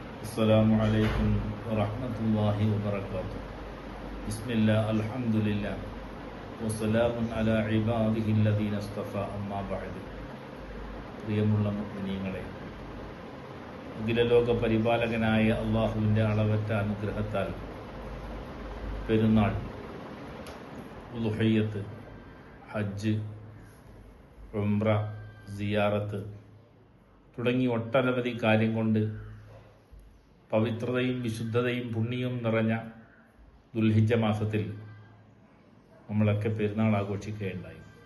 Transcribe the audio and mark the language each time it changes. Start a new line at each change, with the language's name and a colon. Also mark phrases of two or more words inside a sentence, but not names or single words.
Arabic: السلام عليكم ورحمة الله وبركاته. بسم الله الحمد لله وسلام على عباده الذين اصطفى أما بعد.
Malayalam: പ്രിയമുള്ള മുഅ്മിനീങ്ങളെ, അഖിലലോക പരിപാലകനായ അള്ളാഹുവിൻ്റെ അളവറ്റ അനുഗ്രഹത്താൽ പെരുന്നാൾ, ഉളുഹിയ്യത്ത്, ഹജ്ജ്, ഉംറ, സിയാറത്ത് തുടങ്ങി ഒട്ടനവധി കാര്യം കൊണ്ട് പവിത്രതയും വിശുദ്ധതയും പുണ്യവും നിറഞ്ഞ ദുൽഹിജ്ജ മാസത്തിൽ നമ്മളൊക്കെ പെരുന്നാൾ ആഘോഷിക്കുകയുണ്ടായി.